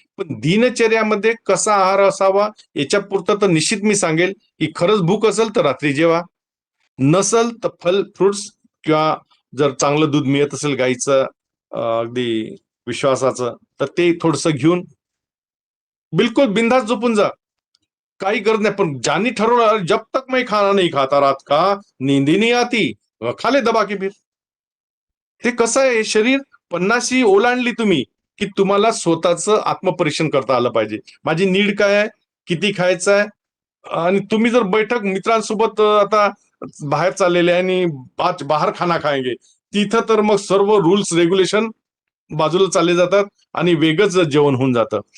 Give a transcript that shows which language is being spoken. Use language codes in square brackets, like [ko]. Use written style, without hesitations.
[mr] पण दिनचर्यामध्ये कसा आहार असावा याच्या पुरतं तर निश्चित मी सांगेल की खरंच भूक असेल तर रात्री जेवा, नसल तर फल फ्रुट्स, किंवा जर चांगलं दूध मिळत असेल गाईचं अगदी विश्वासाचं, तर ते थोडंसं घेऊन बिलकुल बिंदास झोपून जा, काही गरज नाही. पण ज्यांनी ठरवलं [hi] जब तक मैं खाना नहीं खाता रात का नींद ही नहीं आती, खा ले दबा के फिर. [mr] ते कसं आहे, शरीर 50शी ओलांडली तुम्ही की तुम्हाला स्वतःचं आत्मपरीक्षण करता आलं पाहिजे. माझी नीड काय आहे, किती खायचं आहे. आणि तुम्ही जर बैठक मित्रांसोबत आता बाहेर चाललेले आहे आणि बाहेर [hi] खाना खाएंगे, [mr] तिथं तर मग सर्व रूल्स रेग्युलेशन बाजूला चालले जातात आणि वेगळंच जेवण होऊन जातं.